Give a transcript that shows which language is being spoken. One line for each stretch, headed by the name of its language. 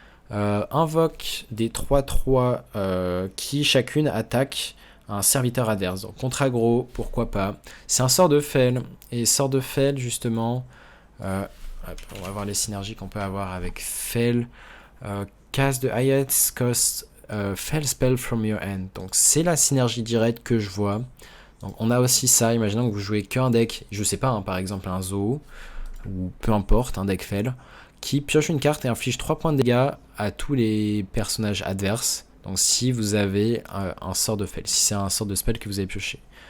French: Invoque des 3-3 qui chacune attaque un serviteur adverse. Donc contre aggro, pourquoi pas. C'est un sort de Fel. Et sort de Fel, justement, on va voir les synergies qu'on peut avoir avec Fel.
English: Cast the highest cost Fel spell from your hand.
French: Donc c'est la synergie directe que je vois. Donc on a aussi ça. Imaginons que vous jouez qu'un deck, je sais pas, par exemple un Zoo, ou peu importe, un deck Fel, qui pioche une carte et inflige 3 points de dégâts à tous les personnages adverses. Donc si vous avez un sort de Fel, si c'est un sort de spell que vous avez pioché.